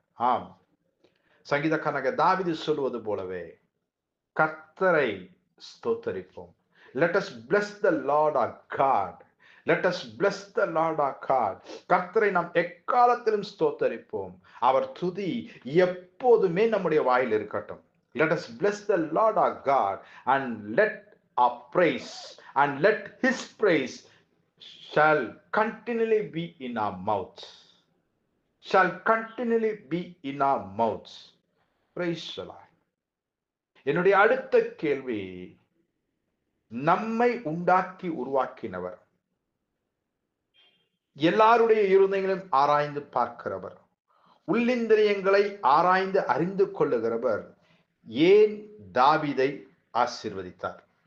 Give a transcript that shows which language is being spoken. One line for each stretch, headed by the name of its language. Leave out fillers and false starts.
Tamil: ஆம், சங்கீதக்காரனாகிய தாவீது சொல்வது போலவே கர்த்தரை ஸ்தோத்தரிப்போம்.
English: Let us bless the Lord our God. Let us bless the Lord our God.
Tamil: கர்த்தரை நாம் எக்காலத்திலும் ஸ்தோத்தரிப்போம். அவர் துதி எப்போதுமே நம்முடைய வாயில் இருக்கட்டும்.
English: Let us bless the Lord our God and let our praise and let his praise shall continually be in our mouths. Shall continually be in our mouths. Praise the Lord.
Tamil: என்னுடைய அடுத்த கேள்வி, நம்மை உண்டாக்கி உருவாக்கினவர், எல்லாருடைய இருதயங்களையும் ஆராய்ந்து பார்க்கிறவர், உள்ளிந்திரியங்களை ஆராய்ந்து அறிந்து கொள்ளுகிறவர் ஏன் தாவீதை ஆசீர்வதித்தார்?